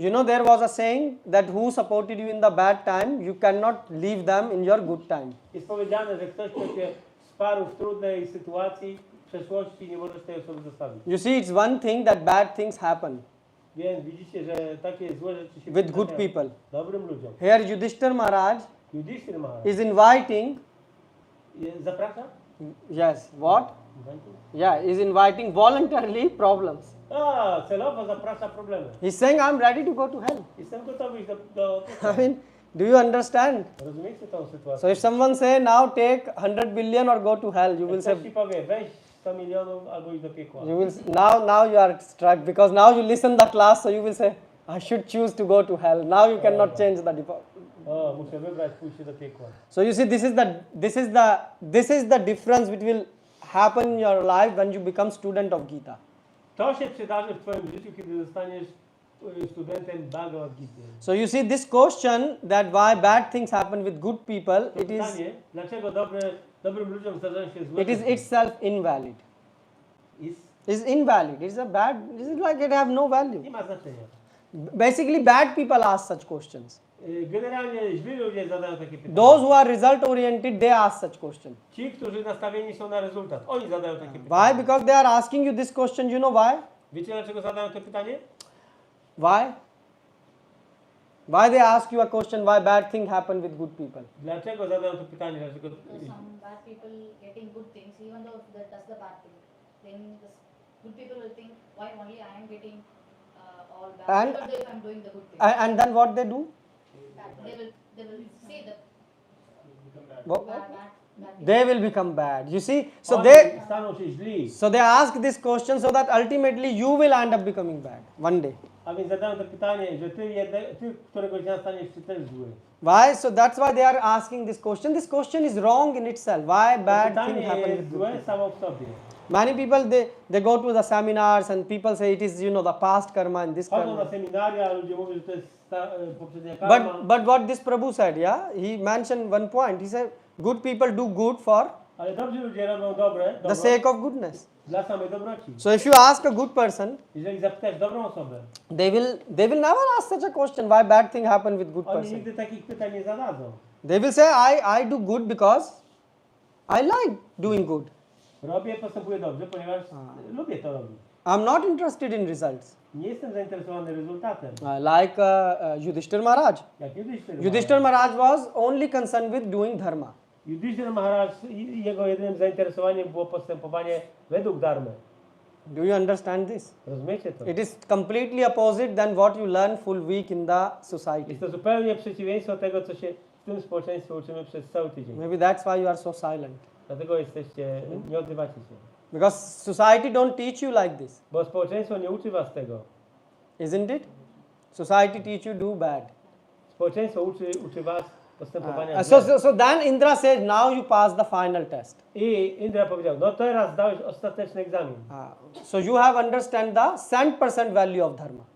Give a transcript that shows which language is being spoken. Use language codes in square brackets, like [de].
[en] You know, there was a saying that who supported you in the bad time, you cannot leave them in your good time. [pl] Jest powiedziane, że ktoś, kto cię wsparł w trudnej sytuacji, w przeszłości, nie możesz tej osoby zostawić. [en] You see, it's one thing that bad things happen [pl] Więc widzicie, że takie złe rzeczy się [en] with good [pl] przytrafiają [en] people. [pl] dobrym ludziom. [en] Here Yudhishthir Maharaj [pl] Yudhishthir Maharaj [en] is inviting, [pl] zaprasza? [en] yes, what? Yeah, is inviting voluntarily problems. [pl] A, celowo zaprasza problemy. [en] He's saying, I'm ready to go to hell. [pl] Jestem gotowy iść do [en] I mean, do you understand? [pl] Rozumiecie tą sytuację? [en] So if someone say, now take 100 billion or go to hell, you will [pl] Jak [en] say, [pl] ktoś ci powie, weź 100 milionów albo idź do piekła. [en] you will now you are struck because now you listen the class, so you will say, I should choose to go to hell. Now you cannot change the department. [pl] O, muszę wybrać pójście do piekła. [en] So you see, this is the difference which will happen in your life when you become student of Gita. [pl] To się przydarzy w twoim życiu, kiedy zostaniesz studentem Bhagavad Gita. [en] So you see, this question that why bad things happen with good people, [pl] To pytanie, dlaczego dobrym ludziom zdarzają się złe [en] it is [pl] rzeczy? [en] itself invalid. Is- It's invalid. It's a bad. It's like it have no value. [pl] Nie ma znaczenia. [en] Basically, bad people ask such questions. [pl] Generalnie źli ludzie zadają takie pytania. [en] Those who are result oriented, they ask such question. [pl] Ci, którzy nastawieni są na rezultat, oni zadają takie [en] Why? [pl] pytania. [en] Because they are asking you this question. You know why? [pl] Wiecie, dlaczego zadają to pytanie? [en] Why? Why they ask you a question? Why bad thing happen with good people? [pl] Dlaczego zadają to pytanie? Dlaczego... [en] Some bad people getting good things, even though that does the bad thing, then the good people will think, why only I am getting all bad, And- even though if I am doing the good thing. And then what they do? They will say that What? bad They will become bad. You see? So [pl] Oni [en] they [pl] staną się źli. [en] so they ask this question so that ultimately you will end up becoming bad one day. [pl] A więc zadają to pytanie, że ty któregoś dnia staniesz się też zły. [en] Why? So that's why they are asking this question. This question is wrong in itself. Why [pl] To [en] bad thing [pl] pytanie [en] happen [pl] jest [en] with good [pl] złe [en] people? [pl] samo w sobie. [en] Many people they go to the seminars and people say it is the past karma and this [pl] Chodzą [en] karma. [pl] na seminaria, ludzie mówią, że to jest poprzednia karma. [en] But what this Prabhu said, yeah, he mentioned one point. He said good people do good for [pl] Ale dobrzy ludzie robią dobre, [en] the [pl] dobro [en] sake of goodness. [pl] dla samej dobroci. [en] So if you ask a good person, [pl] Jeżeli zapytasz dobrą osobę, [en] they will never ask such a question. Why bad thing happen with good [pl] oni [en] person? [pl] nigdy takich pytań nie zadadzą. [en] They will say I do good because I like doing good. [pl] Postępuję dobrze, ponieważ lubię to robić. [en] I'm not interested in results. [pl] Nie jestem zainteresowany rezultatem. [en] Like Yudhishthir Maharaj. [pl] Jak [en] Yudhishthir Maharaj was only concerned with doing dharma. [pl] Yudhishthir Maharaj, jego jedynym zainteresowaniem było postępowanie według dharmy. [en] Do you understand this? [pl] Rozumiecie to? [en] It is completely opposite than what you learn full week in the society. [pl] Jest to zupełnie przeciwieństwo tego, co się w tym społeczeństwie uczymy przez cały tydzień. [en] Maybe that's why you are so silent. [pl] Dlatego jesteście, nie odzywacie się. [en] Because society don't teach you like this, [pl] Bo społeczeństwo nie uczy was tego. [en] isn't it? Society teach you do bad. [pl] Społeczeństwo uczy was postępowania [en] So then Indra said, now you pass the final test. [pl] I Indra powiedział, no teraz zdałeś ostateczny egzamin. [en] So you have understand the cent percent value of dharma.